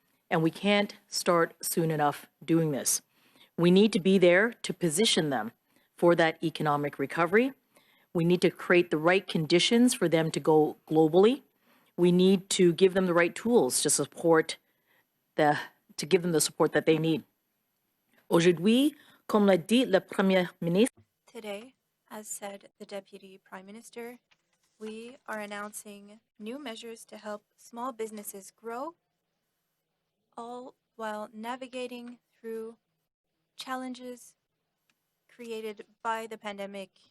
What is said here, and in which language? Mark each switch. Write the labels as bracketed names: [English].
[English] And we can't start soon enough doing this. We need to be there to position them for that economic recovery. We need to create the right conditions for them to go globally. We need to give them the right tools to give them the support that they need. [French] Aujourd'hui, comme l'a dit le Premier ministre, [English] Today, as said the Deputy Prime Minister, we are announcing new measures to help small businesses grow, all while navigating through challenges created by the pandemic.